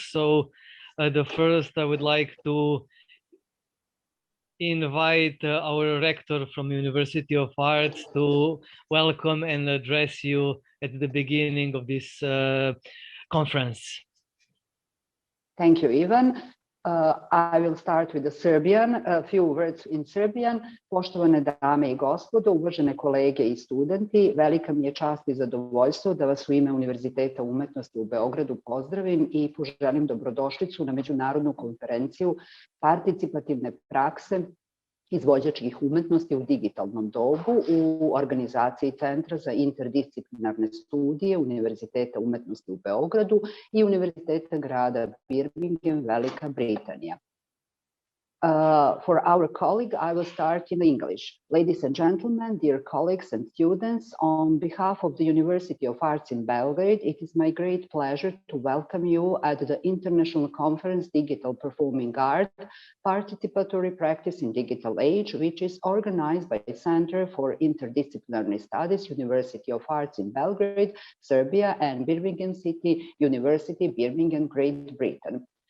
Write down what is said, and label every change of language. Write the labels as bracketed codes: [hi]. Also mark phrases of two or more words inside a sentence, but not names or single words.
[en] So the first I would like to invite our rector from University of Arts to welcome and address you at the beginning of this conference. Thank you, Ivan. I will start with the Serbian, a few words in Serbian. [sr] Poštovane dame I gospodo, uvažene kolege I studenti, velika mi je čast I zadovoljstvo da vas u ime Univerziteta umetnosti u Beogradu pozdravim I poželim dobrodošlicu na međunarodnu konferenciju participativne prakse izvođačkih umetnosti u digitalnom dobu u organizaciji Centra za interdisciplinarne studije Univerziteta umetnosti u Beogradu I Univerziteta grada Birmingham, Velika Britanija. [en] For our colleague, I will start in English. Ladies and gentlemen, dear colleagues and students, on behalf of the University of Arts in Belgrade, it is my great pleasure to welcome you at the International Conference Digital Performing Art, Participatory Practice in Digital Age, which is organized by the Center for Interdisciplinary Studies, University of Arts in Belgrade, Serbia, and Birmingham City University, Birmingham, Great Britain.